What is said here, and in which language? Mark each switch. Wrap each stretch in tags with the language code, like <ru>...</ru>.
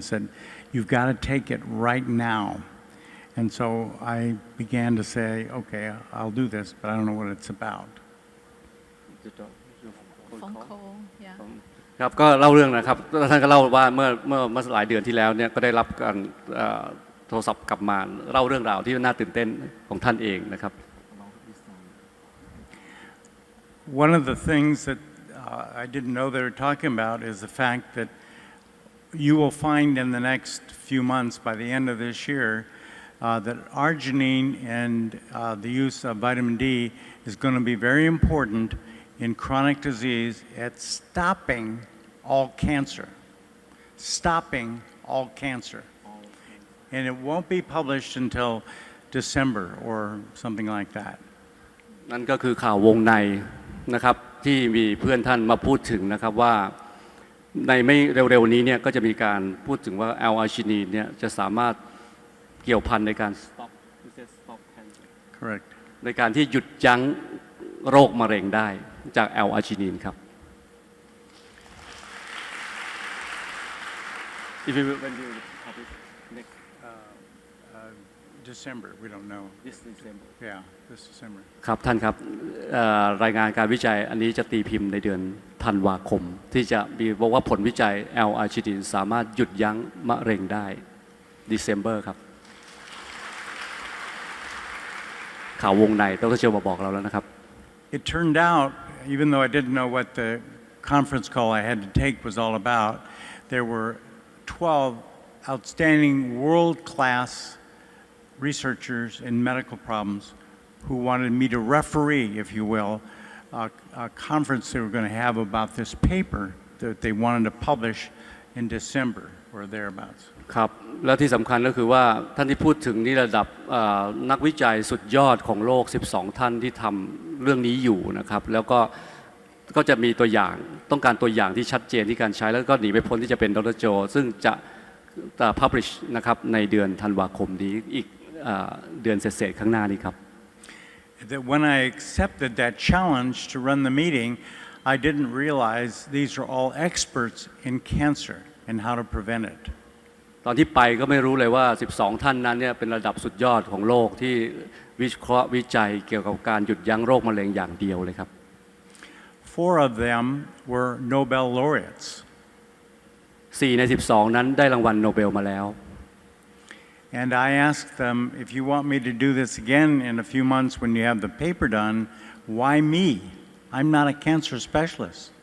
<en>Said, "You've got to take it right now." And so I began to say, "Okay, I'll do this, but I don't know what it's about." Phone call, yeah.</en> <th>ครับก็เล่าเรื่องนะครับท่านก็เล่าว่าเมื่อหลายเดือนที่แล้วเนี่ยก็ได้รับการโทรศัพท์กลับมาเล่าเรื่องราวที่น่าตื่นเต้นของท่านเองนะครับ</th> <en>One of the things that I didn't know they were talking about is the fact that you will find in the next few months, by the end of this year, that arginine and the use of vitamin D is going to be very important in chronic disease at stopping all cancer. Stopping all cancer. And it won't be published until December or something like that.</en> <th>นั่นก็คือข่าววงในนะครับที่มีเพื่อนท่านมาพูดถึงนะครับว่าในไม่เร็วๆนี้เนี่ยก็จะมีการพูดถึงว่าแอลอาร์จินีนเนี่ยจะสามารถเกี่ยวพันในการ</th> <en>stop cancer Correct.</en> <th>ในการที่หยุดยั้งโรคมะเร็งได้จากแอลอาร์จินีนครับ</th> <en>If you when you publish next December. We don't know. Yeah, this December.</en> <th>ครับท่านครับรายงานการวิจัยอันนี้จะตีพิมพ์ในเดือนธันวาคมที่จะมีบอกว่าผลวิจัยแอลอาร์จินินสามารถหยุดยั้งมะเร็งได้ December ครับข่าววงในดร.เชลมาบอกเราแล้วนะครับ</th> <en>It turned out, even though I didn't know what the conference call I had to take was all about, there were 12 outstanding world-class researchers in medical problems who wanted me to referee, if you will, a conference they were going to have about this paper that they wanted to publish in December or thereabouts.</en> <th>ครับและที่สำคัญก็คือว่าท่านที่พูดถึงนี่ระดับนักวิจัยสุดยอดของโลก12ท่านที่ทำเรื่องนี้อยู่นะครับแล้วก็จะมีตัวอย่างต้องการตัวอย่างที่ชัดเจนที่การใช้แล้วก็หนีไปพ้นที่จะเป็นดร.โจซึ่งจะpublish นะครับในเดือนธันวาคมนี้อีกเดือนเศษๆข้างหน้านี้ครับ</th> <en>That when I accepted that challenge to run the meeting, I didn't realize these are all experts in cancer and how to prevent it.</en> <th>ตอนที่ไปก็ไม่รู้เลยว่า12ท่านนั้นเนี่ยเป็นระดับสุดยอดของโลกที่วิเคราะห์วิจัยเกี่ยวกับการหยุดยั้งโรคมะเร็งอย่างเดียวเลยครับ</th> <en>4 of them were Nobel laureates.</en> <th>4 ใน 12 นั้นได้รางวัลโนเบลมาแล้ว</th> <en>And I asked them, if you want me to do this again in a few months when you have the paper done, why me? I'm not a cancer specialist.</en>